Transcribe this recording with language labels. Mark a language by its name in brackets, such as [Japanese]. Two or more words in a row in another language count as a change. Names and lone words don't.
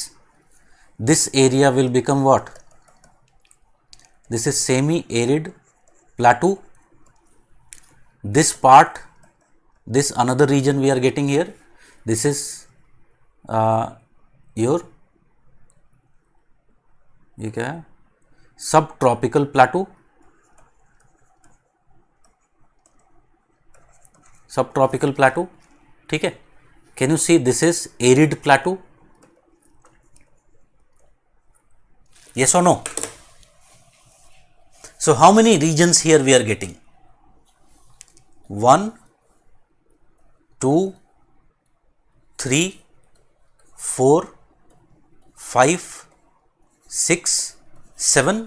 [English] This area will become what? This is semi arid plateau. This part, this another region we are getting here, this is your, [Hindi] ये क्या है, [English] subtropical plateau, subtropical plateau. [Hindi] ठीक है, [English] can you see this is arid plateau? Yes or no? So, how many regions here we are getting? 1, 2, 3, 4, 5, 6, 7.